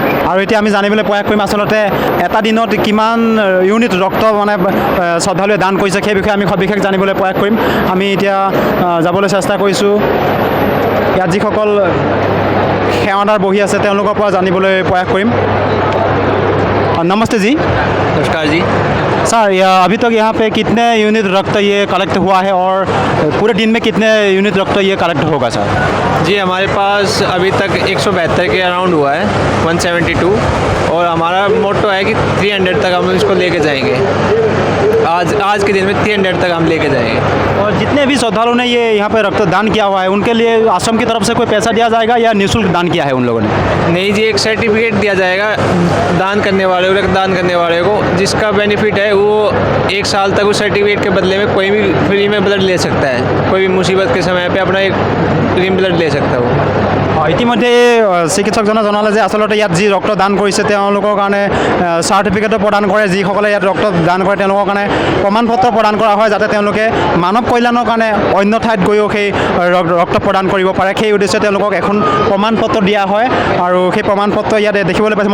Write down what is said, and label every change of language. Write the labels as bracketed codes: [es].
[as] আৰু এতিয়া আমি জানিবলৈ প্ৰয়াস কৰিম আচলতে এটা দিনত কিমান ইউনিট ৰক্ত মানে শ্ৰদ্ধালুৱে দান কৰিছে সেই বিষয়ে আমি সবিশেষ জানিবলৈ প্ৰয়াস কৰিম। আমি এতিয়া যাবলৈ চেষ্টা কৰিছোঁ ইয়াত যিসকল সেৱাদাৰ বহি আছে তেওঁলোকৰ পৰা জানিবলৈ প্ৰয়াস কৰিম। [hi] नमस्ते जी। नमस्कार जी। सर अभी तक यहाँ पे कितने यूनिट रक्त ये कलेक्ट हुआ है और पूरे दिन में कितने यूनिट रक्त ये कलेक्ट होगा सर? जी हमारे पास अभी तक 172 के अराउंड हुआ है, 172, और हमारा मोटो है कि 300 तक हम इसको लेके जाएंगे। आज के दिन में 300 तक हम लेके जाएंगे। और जितने भी श्रद्धालुओं ने ये यहाँ पे रक्तदान किया हुआ है उनके लिए आश्रम की तरफ से कोई पैसा दिया जाएगा या निःशुल्क दान किया है उन लोगों ने? नहीं जी, एक सर्टिफिकेट दिया जाएगा दान करने वाले को, रक्तदान करने वाले को, जिसका बेनिफिट है वो 1 साल तक उस सर्टिफिकेट के बदले में कोई भी फ्री में ब्लड ले सकता है। कोई भी मुसीबत के समय पे अपना एक फ्री में ब्लड ले सकता है वो। [as] ইতিমধ্যে চিকিৎসকজনে জনালে যে আচলতে ইয়াত যি ৰক্ত দান কৰিছে তেওঁলোকৰ কাৰণে চাৰ্টিফিকেটো প্ৰদান কৰে, যিসকলে ইয়াত ৰক্ত দান কৰে তেওঁলোকৰ কাৰণে প্ৰমাণ পত্ৰ প্ৰদান কৰা হয় যাতে তেওঁলোকে মানৱ কল্যাণৰ কাৰণে অন্য ঠাইত গৈও সেই ৰক্ত প্ৰদান কৰিব পাৰে। সেই উদ্দেশ্যে তেওঁলোকক এখন প্ৰমাণ পত্ৰ দিয়া হয় আৰু সেই প্ৰমাণ পত্ৰ ইয়াত দেখিবলৈ পাইছোঁ।